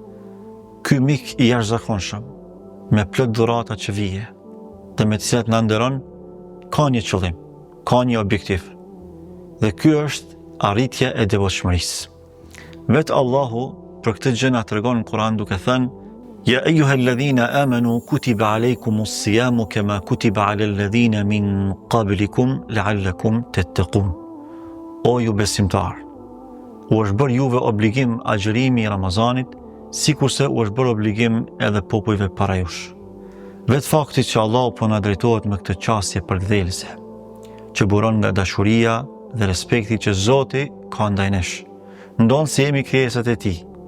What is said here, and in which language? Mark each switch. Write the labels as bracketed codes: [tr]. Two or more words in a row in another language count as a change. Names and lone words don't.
[sq] Ky mik i jashtëzakonshëm, me plot dhurata që vije dhe me të cilat na nderon, ka një qëllim, ka një objektiv. Dhe ky është arritja e devotshmërisë. Vetë Allahu për këtë gjë na tregon në Kur'an duke thënë: [ar] "يا أيها الذين آمنوا كتب عليكم الصيام كما كتب على الذين من قبلكم لعلكم تتقون." [sq] O ju besimtar, u është bërë juve obligim agjërimi i Ramazanit, sikurse u është bërë obligim edhe popujve para jush. Vetë fakti që Allahu po na drejtohet me këtë qasje përkthjelëse, që buron nga dashuria dhe respekti që Zoti ka ndaj nesh, ndonë se jemi krijesat e Tij.